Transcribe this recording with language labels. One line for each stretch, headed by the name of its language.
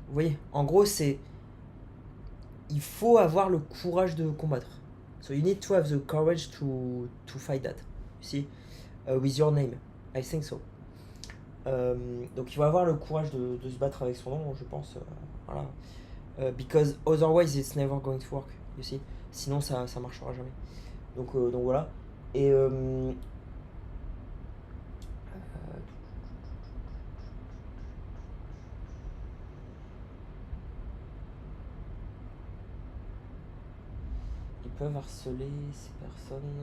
French: Vous voyez, en gros, il faut avoir le courage de combattre.
English: So you need to have the courage to fight that. You see, with your name. I think so.
French: Donc il faut avoir le courage de se battre avec son nom, je pense. Voilà.
English: Because otherwise it's never going to work. You see.
French: Sinon ça marchera jamais. Donc voilà. Et ils peuvent harceler ces personnes.